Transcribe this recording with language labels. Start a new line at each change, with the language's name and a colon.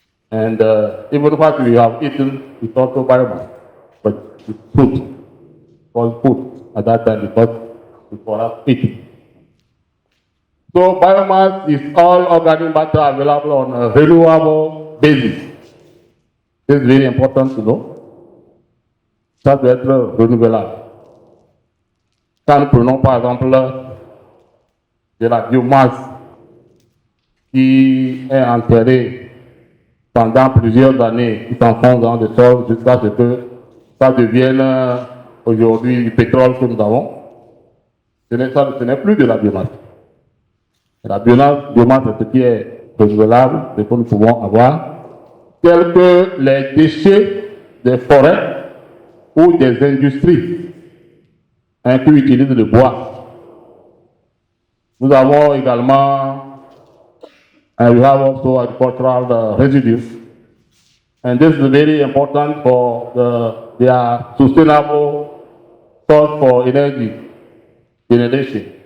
English: And even what we have eaten is also biomass, but it's food, called food at that time because it's for us eating. So biomass is all organic matter available on a renewable basis. This is very important to know.
French: Ça doit être renouvelable. Quand nous prenons par exemple de la biomasse qui est enterrée pendant plusieurs années, qui s'enfonce dans le sol jusqu'à ce que ça devienne aujourd'hui du pétrole que nous avons, ce n'est plus de la biomasse. La biomasse, c'est ce qui est renouvelable, ce que nous pouvons avoir, tels que les déchets des forêts ou des industries qui utilisent le bois. Nous avons également,
English: we have also agricultural residues, and this is very important for their sustainable source for energy generation.